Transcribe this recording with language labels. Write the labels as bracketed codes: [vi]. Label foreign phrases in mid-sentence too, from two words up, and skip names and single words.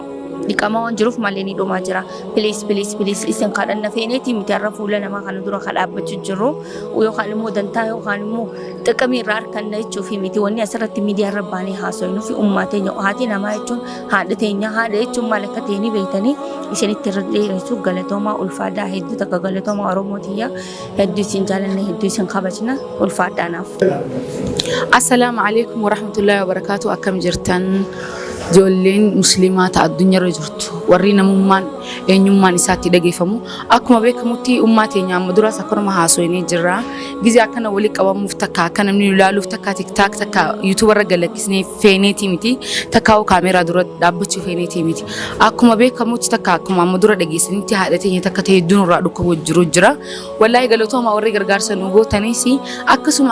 [om] Dikama waan jiruuf maalini dhumaa jira please isin kadhanna feeneeti miti har'a fuula namaa kana dura kadhaabbachuu jiru yookaan immoo dantaa yookaan immoo xiqqamii irraa harkanna jechuuf miti wanni asirratti miidiyaa irra baanee haasofnu fi ummaa teenya haati namaa jechuun haadha teenya haadha jechuun maal akka ta'e beektanii isinitti irra dheeressu galatoomaa ulfaadaa hedduu takka galatoomaa Oromootiyya hedduu isin jaalanne hedduu isin kabajna ulfaadhaanaaf. [ar] السلام عليكم ورحمة الله وبركاته. [om] Akkam jirtan ijoolleen musliimaa ta'a addunyaarra jirtu warri namummaan eenyummaan isaatti dhageeffamu akkuma beekamutti ummaa teenya amma duraas akkuma haasofnee jirra gizee akkana wali qabamuuf takka akka namni ilaaluuf takka tiktaak takka yuutuubarra galakkisnee feeneetii miti takka kaameeraa dura dhaabbachuu feeneetii miti akkuma beekamutti takka akkuma amma dura dhageessanitti haadha teenya takka ta'e hedduun irraa dhukkubu jiru jira wallaahi galatooma warri gargaarsa nu gootanis akkasuma